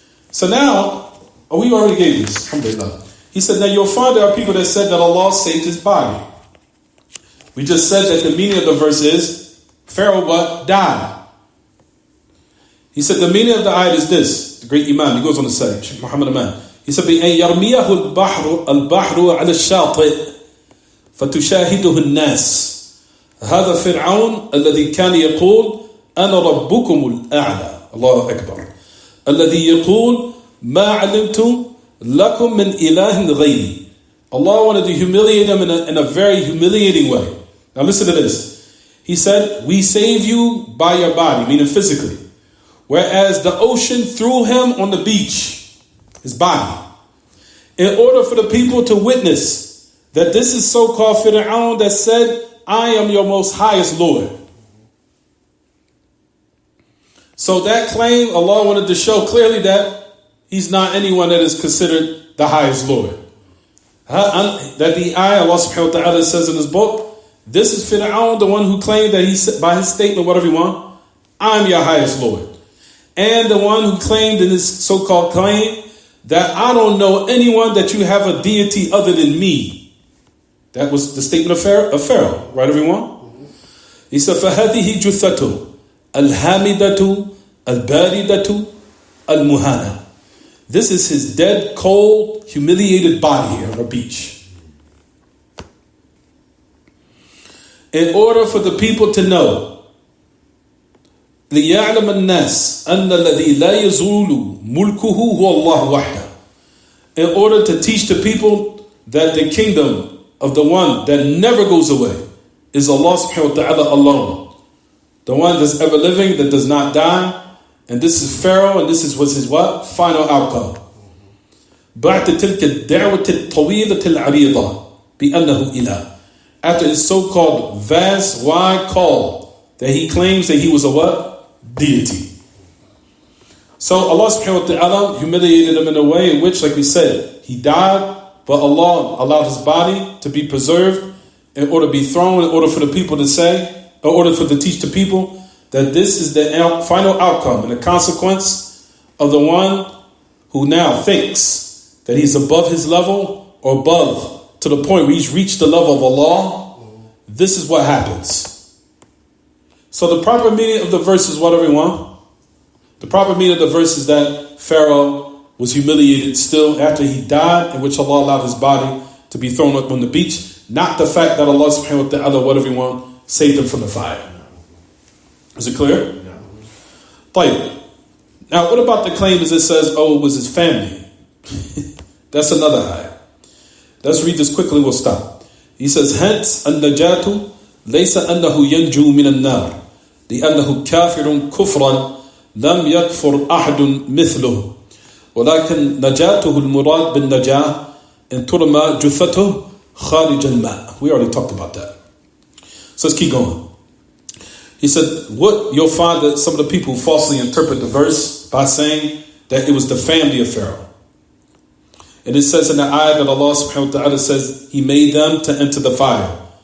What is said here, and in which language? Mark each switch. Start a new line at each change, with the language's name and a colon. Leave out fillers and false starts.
English: So now, we already gave this, alhamdulillah. He said, now you'll find there are people that said that Allah saved His body. We just said that the meaning of the verse is, Pharaoh what? Died. He said the meaning of the ayat is this. The great Imam, he goes on to say, Shaykh Muhammad Aman. He said,
Arabic: بِأَنْ يَرْمِيَهُ الْبَحْرُ عَلَى الشَّاطِئِ فَتُشَاهِدُهُ النَّاسِ هذا فرعون الذي كان يقول أنا ربكم الأعلى الله أكبر الذي يقول ما علمت لكم من إله غيري.
English: Allah wanted to humiliate him in a very humiliating way. Now listen to this. He said, we save you by your body, meaning physically. Whereas the ocean threw him on the beach, his body, in order for the people to witness that this is so-called Fir'aun that said, I am your most highest Lord. So that claim, Allah wanted to show clearly that He's not anyone that is considered the highest Lord. That the ayah, Allah subhanahu wa ta'ala says in His book, this is Fir'aun, the one who claimed that he, by his statement, whatever you want, I'm your highest Lord. And the one who claimed in his so-called claim that I don't know anyone that you have a deity other than me. That was the statement of Pharaoh, right, everyone? He said,
Arabic: فَهَذِهِ جُثَّةُ الْحَامِدَةُ الْبَارِدَةُ الْمُهَانَةُ.
English: This is his dead, cold, humiliated body here on the beach. In order for the people to know,
Arabic: لِيَعْلَمَ النَّاسِ أَنَّ الَّذِي لَا يَزُولُ مُلْكُهُ هُوَ اللَّهُ وَحْدَهُ.
English: In order to teach the people that the kingdom of the one that never goes away is Allah subhanahu wa ta'ala alone. The one that's ever living, that does not die. And this is Pharaoh, and this was his what? Final outcome.
Arabic: بعد تلك الدعوة الطويلة العريضة بأنه إله.
English: After his so-called vast, wide call that he claims that he was a what? Deity. So Allah subhanahu wa ta'ala humiliated him in a way in which, like we said, he died, but Allah allowed his body to be preserved in order to be thrown, in order for the people to say, in order for to teach the people that this is the final outcome and the consequence of the one who now thinks that he's above his level or above to the point where he's reached the level of Allah. This is what happens. So the proper meaning of the verse is what, everyone? The proper meaning of the verse is that Pharaoh was humiliated still after he died, in which Allah allowed his body to be thrown up on the beach, not the fact that Allah subhanahu wa ta'ala, what everyone, saved him from the fire. Is it clear? No. Now, what about the claim as it says, oh, it was his family? That's another ayah. Let's read this quickly, we'll stop. He says, hence,
Arabic: النجاة ليس أنه ينجو من النار لأنه كافر كفرا لم يكفر أحد مثله ولكن نجاته المراد بالنجاة إن ترمى جثته خارج الماء.
English: We already talked about that. So let's keep going. He said, what you'll find that some of the people falsely interpret the verse by saying that it was the family of Pharaoh. And it says in the ayah that Allah subhanahu wa ta'ala says He made them to enter the fire.